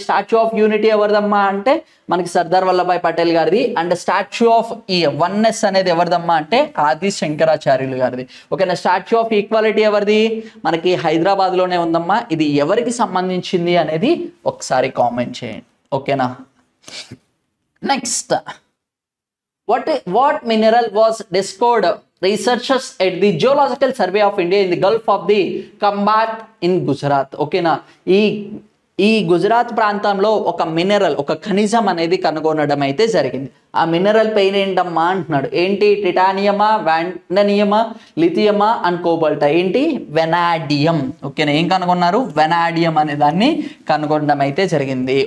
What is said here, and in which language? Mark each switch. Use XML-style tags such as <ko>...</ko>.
<te>Statue of unity ఎవరిదమ్మా అంటే మనకి సర్దార్ వల్లభాయ్ పటేల్ గారిది. అండ్ స్టాచ్యూ ఆఫ్ వన్నెస్ అనేది ఎవరిదమ్మా అంటే ఆది శంకరాచార్యులు గారిది. ఓకేనా. స్టాచ్యూ ఆఫ్ ఈక్వాలిటీ ఎవరిది? మనకి హైదరాబాద్ లోనే ఉందమ్మా. ఇది ఎవరికి సంబంధించింది అనేది ఒకసారి కామెంట్ చేయండి. ఓకేనా.</te> <en>Next, what mineral was discovered researchers at the Geological Survey of India in the Gulf of the Khambat in Gujarat?</en> <te>ఓకేనా. ఈ గుజరాత్ ప్రాంతంలో ఒక మినరల్, ఒక ఖనిజం అనేది కనుగొనడం అయితే జరిగింది. ఆ మినరల్ పేరు ఏంటమ్మా అంటున్నాడు. ఏంటి? టిటానియమా, వాండనియమా, లిథియమా అండ్ కోబాల్టా. ఏంటి? వెనాడియం. ఓకేనా. ఏం కనుగొన్నారు? వెనాడియం అనే దాన్ని కనుగొనడం అయితే జరిగింది.</te>